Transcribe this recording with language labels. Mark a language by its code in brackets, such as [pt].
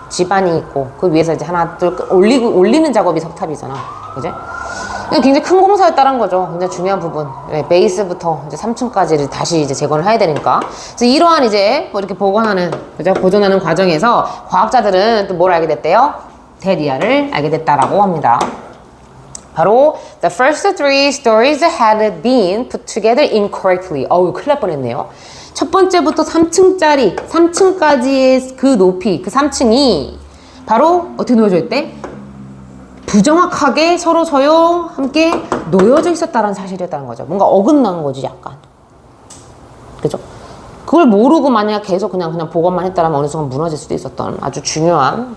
[ko] 지반이 있고, 그 위에서 이제 하나, 둘, 올리는 작업이 석탑이잖아. 그지? 굉장히 큰 공사였다는 거죠. 굉장히 중요한 부분. 네, 베이스부터 이제 3층까지를 다시 이제 재건을 해야 되니까. 그래서 이러한 이제 뭐 이렇게 복원하는, 그죠? 보존하는 과정에서 과학자들은 또 뭘 알게 됐대요? 대리아를 알게 됐다라고 합니다. [en] 바로 the first three stories had been put together incorrectly. [ko] 어우, 큰일 날 뻔했네요. 첫 번째부터 3층짜리, 3층까지의 그 높이, 그 3층이 바로 어떻게 놓여져 있대? 부정확하게 서로 함께 놓여져 있었다는 사실이었다는 거죠. 뭔가 어긋난 거지, 약간. 그죠? 그걸 모르고 만약 계속 그냥 복원만 했다면 어느 순간 무너질 수도 있었던 아주 중요한.